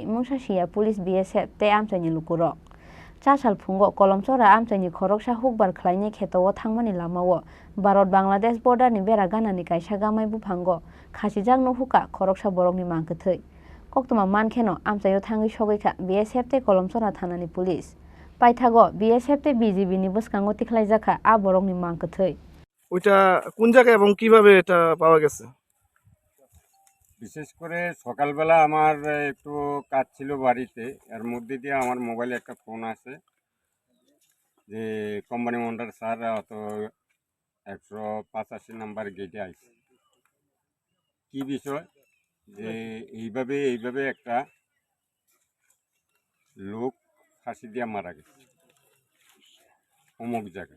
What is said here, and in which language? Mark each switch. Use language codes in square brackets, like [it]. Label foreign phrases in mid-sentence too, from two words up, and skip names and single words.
[trp] mungsasia police BSF te amchaini lukurok Char salphungo Kolomsara amchaini khoroksa hukbar khlainai khetao thangmani lamao Bharat Bangladesh border ni bera ganani kaisa gamai buphango khachijak no huka khoroksa borokni mangkathei koktuma mankheno amchayo thangi sogoika BSF te Kolomsara thanani police paithago BSF te BGB ni boskango tikhlaijaka a borokni mangkathei [bn] ওইটা কোন জায়গায় এবং কিভাবে এটা পাওয়া গেছে বিশেষ করে সকালবেলা আমার একটু কাজ ছিল বাড়িতে এর মধ্যে দিয়ে আমার মোবাইলে একটা ফোন আসে যে [en] company mandar [bn] স্যার অত 185 নাম্বার গেটে আসছে কি বিষয় যে এইভাবে একটা লোক ফাঁসি দিয়ে মারা গেছে অমুক জায়গায়